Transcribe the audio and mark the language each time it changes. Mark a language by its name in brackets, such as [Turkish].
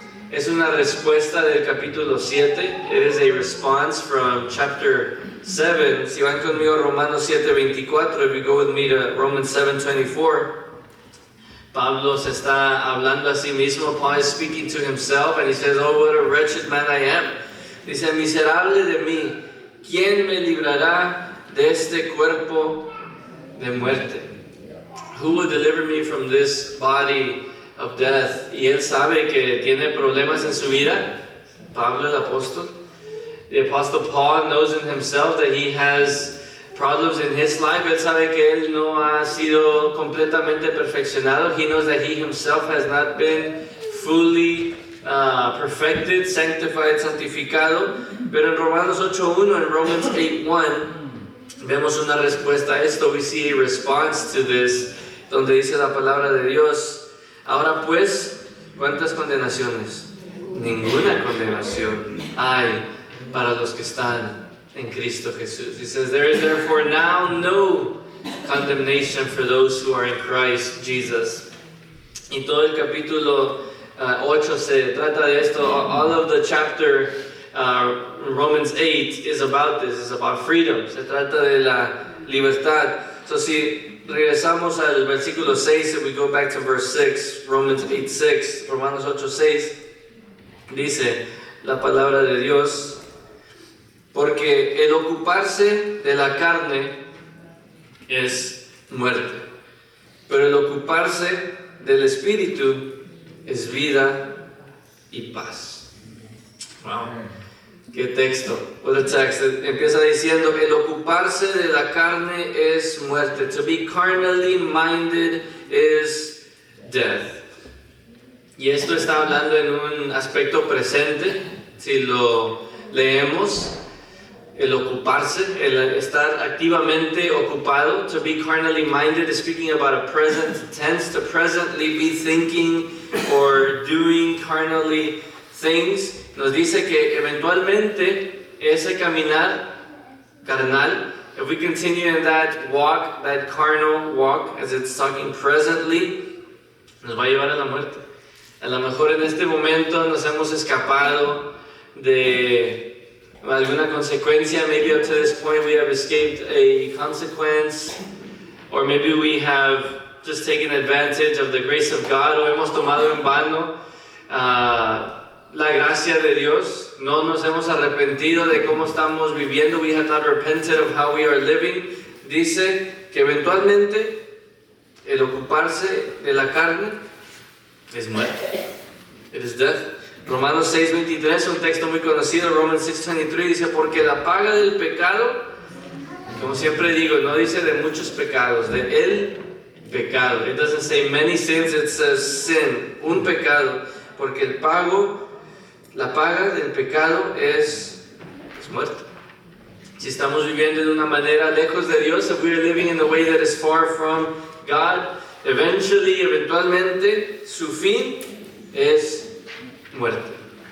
[Spanish] Es una respuesta del capítulo 7. [English] It is a response from chapter 7. [Spanish] Si van conmigo a Romanos 7:24, [English] if you go with me to Romans 7:24, [Spanish] Pablo se está hablando a sí mismo. [English] Paul is speaking to himself and he says, "Oh, what a wretched man I am." [Spanish] Dice, miserable de mí, ¿quién me librará de este cuerpo de muerte? [English] Who will deliver me from this body of death? [Spanish] Y él sabe que tiene problemas en su vida. Pablo el apóstol. [English] The apostle Paul knows in himself that he has problems in his life. [Spanish] Él sabe que él no ha sido completamente perfeccionado. [English] He knows that he himself has not been fully perfected, sanctified, santificado. [Spanish] Pero en Romanos 8:1, en Romans 8:1, vemos una respuesta a esto. [English] We see a response to this, [Spanish] donde dice la palabra de Dios. Ahora pues, ¿cuántas condenaciones? Ninguna condenación hay para los que están en Cristo Jesús. [English] He says, there is therefore now no condemnation for those who are in Christ Jesus. [Spanish] Y todo el capítulo 8 se trata de esto. [English] All of the chapter Romans 8 is about this. It's about freedom. [Spanish] Se trata de la libertad. So si regresamos al versículo 6, [English] if we go back to verse 6, Romans 8:6, [Spanish] Romanos 8:6, dice la palabra de Dios, porque el ocuparse de la carne es muerte, pero el ocuparse del espíritu es vida y paz. Wow. Qué texto. [English] What a text. [Spanish] Empieza diciendo, el ocuparse de la carne es muerte. [English] To be carnally minded is death. [Spanish] Y esto está hablando en un aspecto presente. Si lo leemos, el ocuparse, el estar activamente ocupado. [English] To be carnally minded is speaking about a present tense, to presently be thinking or doing carnally things. [Spanish] Nos dice que eventualmente ese caminar carnal, [English] if we continue in that walk, that carnal walk, as it's talking presently, [Spanish] nos va a llevar a la muerte. A lo mejor en este momento nos hemos escapado de alguna consecuencia. [English] Maybe up to this point we have escaped a consequence, or maybe we have just taken advantage of the grace of God, [Spanish] o hemos tomado en vano la gracia de Dios. No nos hemos arrepentido de cómo estamos viviendo. [English] We have not repented of how we are living. [Spanish] Dice que eventualmente el ocuparse de la carne es muerte. [English] It is death. [Spanish] Romanos 6:23, un texto muy conocido. Romans 6:23 dice, porque la paga del pecado, como siempre digo, no dice de muchos pecados, de el pecado. [English] It doesn't say many sins, it says sin, [Spanish] un pecado. Porque la paga del pecado es muerte. Si estamos viviendo de una manera lejos de Dios, [English] if we are living in a way that is far from God, [Spanish] eventualmente, su fin es muerte.